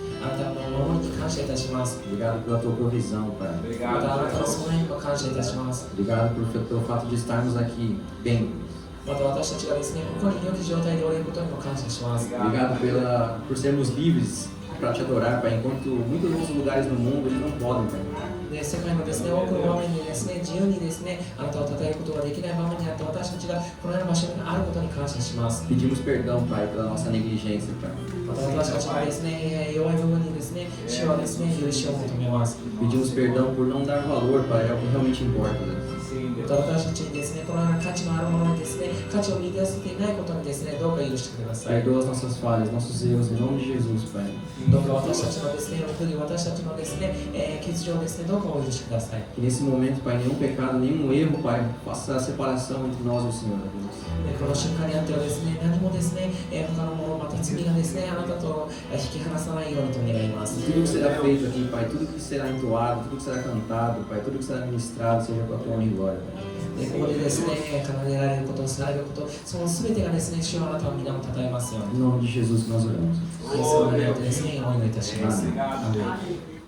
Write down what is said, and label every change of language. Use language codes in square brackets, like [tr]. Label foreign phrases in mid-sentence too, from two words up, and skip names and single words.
[ja] あなたの守りに感謝いたします。 [pt] Obrigado pela tua provisão, Pai. [ja] またあなたの備えにも感謝いたします。 [pt] Obrigado pelo fato de estarmos aqui bem. [ja] また私たちがですね、ここに良き状態でおれることにも感謝します。 [pt] Obrigado por sermos livres para te adorar, Pai, enquanto muitos outros lugares no mundo eles não podem, Pai. [ja] で世界のですね、多くの場面にですね、自由にですね、あなたを称えることができない場面にあって私たちがこのような場所にあることに感謝します。 [pt] Pedimos perdão, Pai, pela nossa negligência, Pai. [ja] また私たちがですね、弱い部分にですね、主はですね、許しを求めます。 [pt] Pedimos perdão por não dar valor, Pai, ao que realmente importa, Deus. [ja] また私たちにですね、このような価値のあるものにですね、価値を見出せていないことにですね、どうか許してください。 [pt] Perdoa as nossas falhas, nossos erros, em nome de Jesus, Pai. [ja] どうか私たちのですね、私たちのですね、欠如をですね、どうかお許しください。 [pt] Que nesse momento, Pai, nenhum pecado, nenhum erro, Pai, faça a separação entre nós e o Senhor, Deus. [ja] この瞬間にあってはですね、何もですね、他のもの、また罪がですね、あなたと引き離さないようにと願います。 [pt] Tudo que será feito aqui, Pai, tudo que será entoado, tudo que será cantado, Pai, tudo que será ministrado, seja para a tua honra e glória, Pai. [ja] ここでですね、奏でられること、されること、その全てがですね、主はあなたの皆を称えますように。 [pt] Em nome de Jesus que nós oramos. [ja] イエスの名によってですね、お祈りいたします。 [pt] Amém.